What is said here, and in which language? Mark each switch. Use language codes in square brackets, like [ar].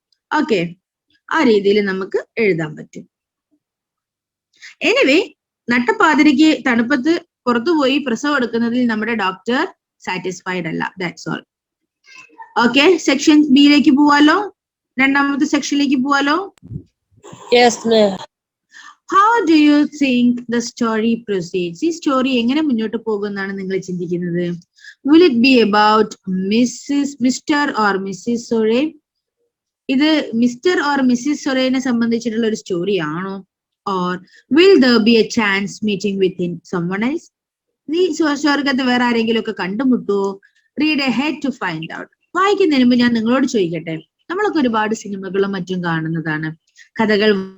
[ml] Okay, ആ രീതിയിൽ നമുക്ക് എഴുതാൻ പറ്റും. എനിവേ, നട്ടപ്പാതിരിക്ക് തണുപ്പത്ത് പുറത്തുപോയി പ്രസവം എടുക്കുന്നതിൽ നമ്മുടെ ഡോക്ടർ സാറ്റിസ്ഫൈഡ് അല്ല. [en] That's all. [ml] ഓക്കെ, സെക്ഷൻ ബിയിലേക്ക് പോവാലോ, 2ാമത്തെ സെക്ഷനിലേക്ക് പോവാലോ. [en] How do you think the story proceeds? [ml] ഈ സ്റ്റോറി എങ്ങനെ മുന്നോട്ട് പോകുമെന്നാണ് നിങ്ങൾ ചിന്തിക്കുന്നത്? [en] Will it be about Mr. or Mrs. Sore? [ml] ഇത് മിസ്റ്റർ ഓർ മിസ്സിസ് സൊറേനെ സംബന്ധിച്ചിട്ടുള്ള ഒരു സ്റ്റോറി ആണോ? [en] Or will there be a chance meeting with someone else? [ml] നീ സ്വർഗത്ത് വേറെ ആരെങ്കിലും ഒക്കെ കണ്ടുമുട്ടുവോ? [en] Read ahead to find out. [ml] വായിക്കുന്നതിന് മുമ്പ് ഞാൻ നിങ്ങളോട് ചോദിക്കട്ടെ, നമ്മളൊക്കെ ഒരുപാട് സിനിമകളും മറ്റും കാണുന്നതാണ്. കഥകൾ